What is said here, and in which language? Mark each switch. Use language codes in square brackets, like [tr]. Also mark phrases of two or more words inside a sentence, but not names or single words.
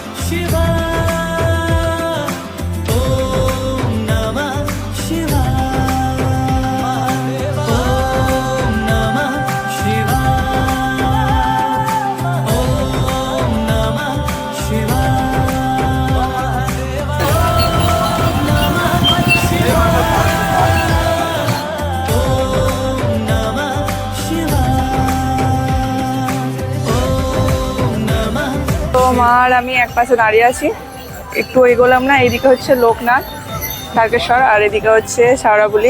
[sa] शिवाय, ओम नमः शिवाय, ओम नमः शिवाय, ओम नमः शिवाय। [bn] তো মা আর আমি এক পাশে দাঁড়িয়ে আছি, একটু এগোলাম না, এইদিকে হচ্ছে লোকনাথ তারকেশ্বর আর এদিকে হচ্ছে শাওড়াবুলি।